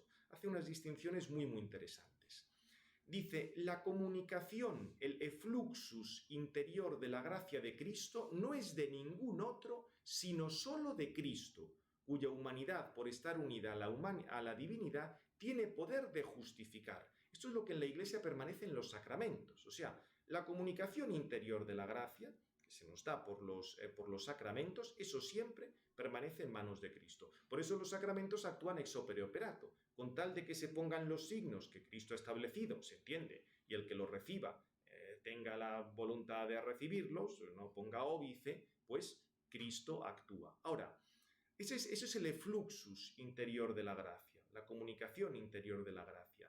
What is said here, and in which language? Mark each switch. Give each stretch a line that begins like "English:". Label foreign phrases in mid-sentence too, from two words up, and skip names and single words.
Spanish: Hace unas distinciones muy, muy interesantes. Dice, la comunicación, el effluxus interior de la gracia de Cristo no es de ningún otro, sino solo de Cristo, cuya humanidad, por estar unida a la divinidad, tiene poder de justificar. Esto es lo que en la Iglesia permanece en los sacramentos. O sea, la comunicación interior de la gracia, que se nos da por los sacramentos, eso siempre permanece en manos de Cristo. Por eso los sacramentos actúan
Latin: ex opere operato,
Spanish: con tal de que se pongan los signos que Cristo ha establecido, se entiende, y el que los reciba tenga la voluntad de recibirlos, no ponga óbice, pues Cristo actúa. Ahora, eso es el effluxus interior de la gracia, la comunicación interior de la gracia.